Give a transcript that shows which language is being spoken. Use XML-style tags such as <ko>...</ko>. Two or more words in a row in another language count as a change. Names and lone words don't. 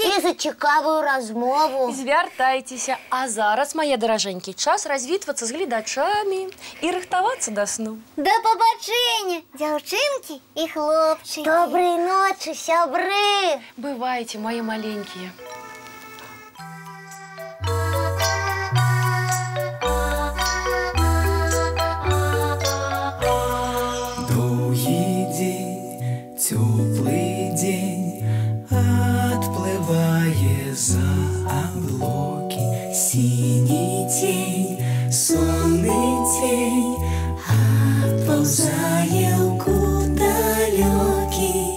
<be>І за цікавую размову. Звяртайцеся. А зараз, мае даражэнькі, час развітвацца з гледачамі і рыхтавацца да сну. Да пабачэння, дзяўчынкі і хлопчыкі. Добрай ночы, сябры. Бывайце, мои маленькія.</be> <ru>Теплый день отплывая за облаки, синий тень, сонный тень отползая куда далекий.</ru>